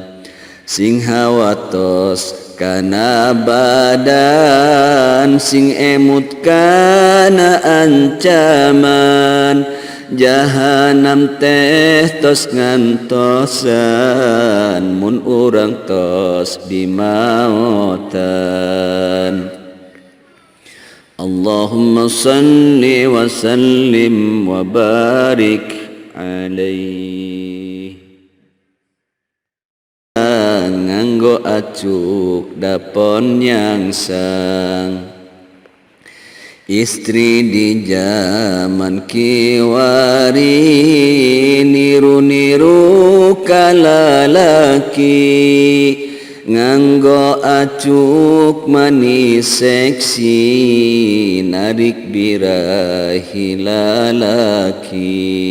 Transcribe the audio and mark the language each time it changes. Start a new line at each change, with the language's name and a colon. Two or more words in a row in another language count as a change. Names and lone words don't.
Sundanese: Sing hawatos kana badan sing emut kana ancaman. Jahanam teh tos ngantosan mun urang tos bimaotan.
Arabic: اللهم صل وسلم وبارك عليه.
Sundanese: Nganggo acuk dapon nyangsang. Istri di zaman kiwari niru-niru kalalaki nganggo acuk manis seksi narik birahi lalaki.